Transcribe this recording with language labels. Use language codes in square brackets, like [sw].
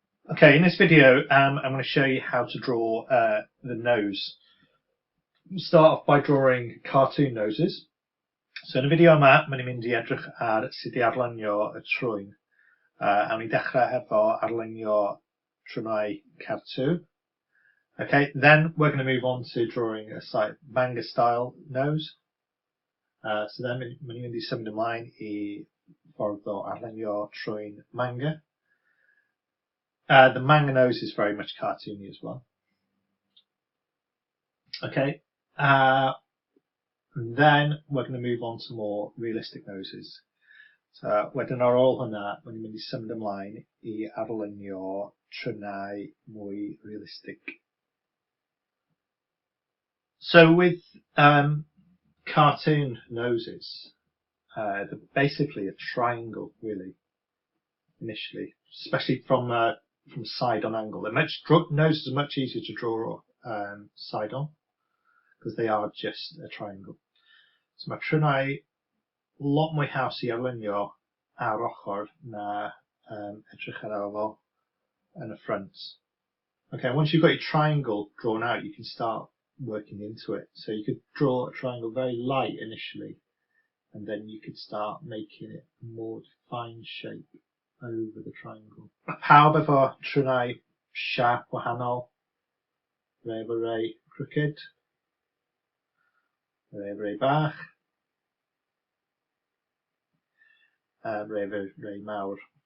[en] Okay, in this video I'm going to show you how to draw the nose. Start off by drawing cartoon noses. [cy] So yn y fideo yma, mae'n mynd i edrych ar sut I arlunio y trwyn. Awn ni dechrau hefo arlunio trwnau cartŵn. [en] Okay, then we're going to move on to drawing a manga style nose. [cy] So then mae'n mynd I symud ymlaen I ffordd o arlunio trwyn manga. [en] The manga nose is very much cartoony as well. Okay, and then we're going to move on to more realistic noses. [cy] So wedyn ar ôl hwnna, mae'n mynd I symud ymlaen I arlunio trwnau mwy realistic. [en] So with cartoon noses, they're basically a triangle, really, initially, especially from side on angle. Noses are much easier to draw side on because they are just a triangle. [cy] So mae trwnau lot mwy haws I arlunio ar ochr na edrych ar ôl yn y front. [en] Okay, once you've got your triangle drawn out, you can start working into it. So you could draw a triangle very light initially, and then you could start making it a more defined shape over the triangle. [cy] Pawb efo trwnau siâp wahanol, rei efo rei crooked, rei efo rei bach, rei efo rei mawr.